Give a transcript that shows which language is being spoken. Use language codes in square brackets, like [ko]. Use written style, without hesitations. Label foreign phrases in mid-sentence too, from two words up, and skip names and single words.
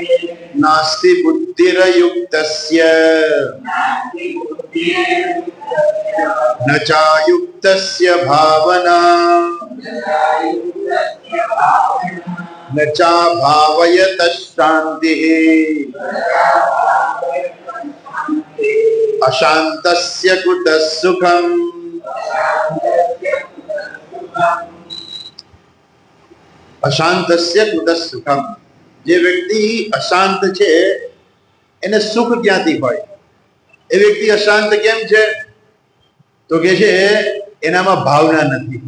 [sa] नास्ति बुद्धिरयुक्तस्य न चायुक्तस्य भावना न चाभावयतः शान्तिः अशान्तस्य कुतः सुखम्। અશાંતસ્ય કુતઃ સુખમ. [gu] જે વ્યક્તિ અશાંત છે એને સુખ ક્યાંથી હોય? એ વ્યક્તિ અશાંત કેમ છે? તો કે છે એનામાં ભાવના નથી.